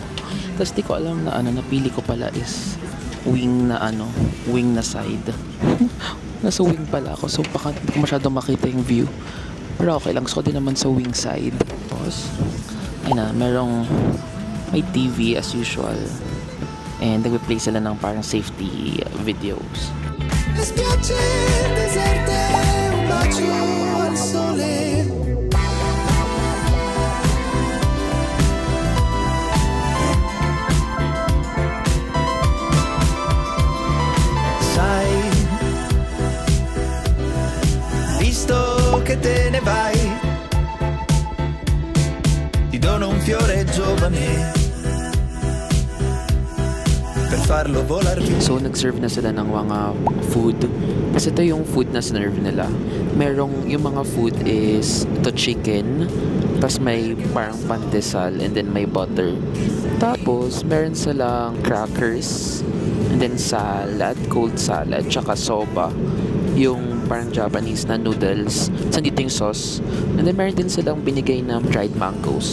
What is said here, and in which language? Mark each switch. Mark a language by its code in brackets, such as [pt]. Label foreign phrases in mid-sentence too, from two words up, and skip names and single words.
[tl] Tapos di ko alam na napili ko pala is wing na side. Nasa wing pala ako. So baka hindi ko masyado makita yung view. Pero okay lang. So din naman sa wing side. Tapos, ayun na, may TV [en] as usual. [tl] And nag-play sila ng parang [en] safety videos. [it] Sai, visto che te ne vai, ti dono un fiore giovane. [tl] So, nag-serve na sila ng mga food. Kasi ito yung food na serve nila. Merong, yung mga food is, ito chicken, tapos may parang pandesal, and then may butter. Tapos, meron silang crackers, and then salad, [en] cold salad, [tl] tsaka soba. Yung parang Japanese na noodles. Tapos, dito yung sauce. And then, meron din silang binigay na dried mangoes.